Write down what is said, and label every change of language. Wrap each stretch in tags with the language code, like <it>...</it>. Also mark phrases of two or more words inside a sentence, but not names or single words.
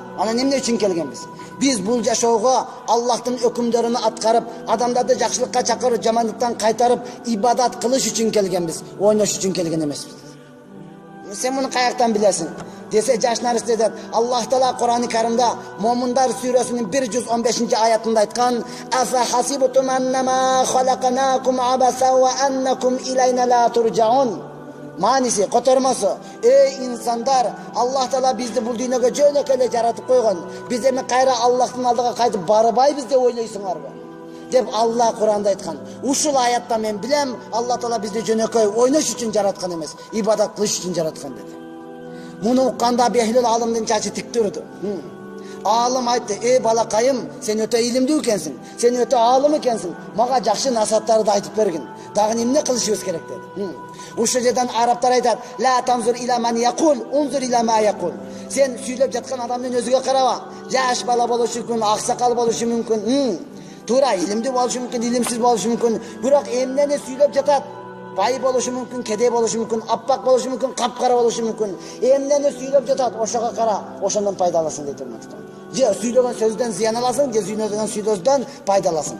<ky>Анан эмне үчүн келгенбиз? Биз бул жашоого Аллахтын өкүмдөрүн аткарып, адамдарды жакшылыкка чакырып, жамандыктан кайтарып, ибадат кылыш үчүн келгенбиз. Ойнош үчүн келген эмеспиз. Сен муну каяктан билесиң? Десе жаш наристе дейт: Аллах Таала Кур'ан-ы Каримде Момундар сүрөсүнүн 115-аятында айткан:</ky> <ar>"أفحسبتم أنما خلقناكم عبثا وأنكم إلينا لا ترجعون."</ar> <ky>Маниси, котормосу: инсандар, Аллах Таала бизди бул дүйнөгө жөнөкөй эле жаратып койгон. Биз эми кайра Аллахтын алдыга кайтып барбайбыз деп ойлойсуңарбы? Деп Алла Кур'анда айткан. Ушул аятта мен билем, Аллах Таала бизди жөнөкөй ойнош үчүн жараткан эмес, ибадат кылыш үчүн жараткан деди. Муну укканда Бехлил алымдын чачы тик турду. Алым айтты: балакайым, сен өтө илимдүү экенсиң, сен өтө алым экенсиң. Мага жакшы насааттарды айтып бергин. Дагы эмне кылышыбыз керек деди. Ушул жерден арабтар айтат:</ky> <ar>"لا تنظر إلى من يقول، انظر إلى ما يقول."</ar> <ky>Сен сүйлөп жаткан адамдын өзүгө караба. Жаш бала болушу мүмкүн, аксакал болушу мүмкүн, туура илимдүү болушу мүмкүн, илимсиз болушу мүмкүн. Бирок эмнени сүйлөп жатат? Бай болушу мүмкүн, кедей болушу мүмкүн, аппак болушу мүмкүн, капкара болушу мүмкүн. Эмнени сүйлөп жатат? Ошого кара, ошондон пайда аласың дейт урматтуу. Же сүйлөгөн сөздөн зыян аласың, же сүйлөгөн сөздөн пайда аласың.</ky>